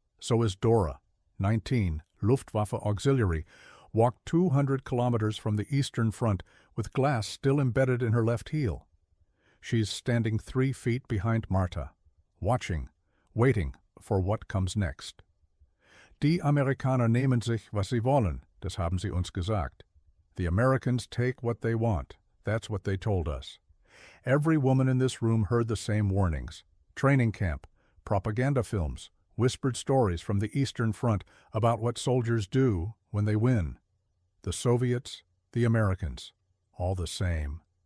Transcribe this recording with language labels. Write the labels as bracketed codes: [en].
[en] So is Dora, 19, Luftwaffe auxiliary, walked 200 kilometers from the Eastern Front with glass still embedded in her left heel. She's standing 3 feet behind Marta, watching, waiting for what comes next. [de] Die Amerikaner nehmen sich, was sie wollen, das haben sie uns gesagt. [en] The Americans take what they want, that's what they told us. Every woman in this room heard the same warnings. Training camp, propaganda films, whispered stories from the Eastern Front about what soldiers do when they win. The Soviets, the Americans, all the same.